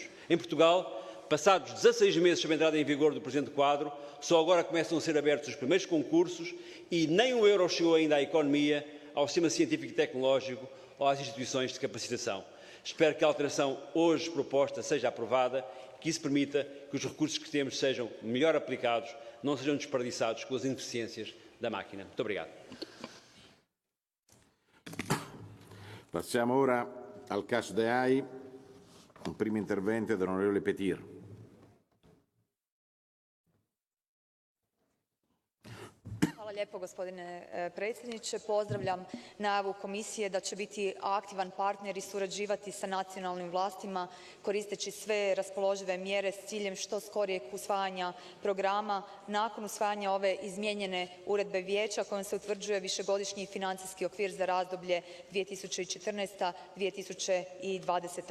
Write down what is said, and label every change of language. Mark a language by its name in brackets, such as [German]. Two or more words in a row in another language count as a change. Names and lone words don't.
[Portuguese] Em Portugal, passados 16 meses sob a entrada em vigor do presente quadro, só agora começam a ser abertos os primeiros concursos e nem €1 chegou ainda à economia ao sistema científico e tecnológico ou às instituições de capacitação. Espero que a alteração hoje proposta seja aprovada e que isso permita que os recursos que temos sejam melhor aplicados, não sejam desperdiçados com as ineficiências da máquina. Muito obrigado. [Italian] Passiamo ora al [English] Catch the Eye. [Italian] Un primo intervento dell'onorevole Petir. [Croatian] Hvala lijepo, gospodine predsjedniče. Pozdravljam najavu komisije da će biti aktivan partner i surađivati sa nacionalnim vlastima koristeći sve raspoložive mjere s ciljem što skorijeg usvajanja programa nakon usvajanja ove izmijenjene uredbe Vijeća kojom se utvrđuje višegodišnji financijski okvir za razdoblje 2014-2020.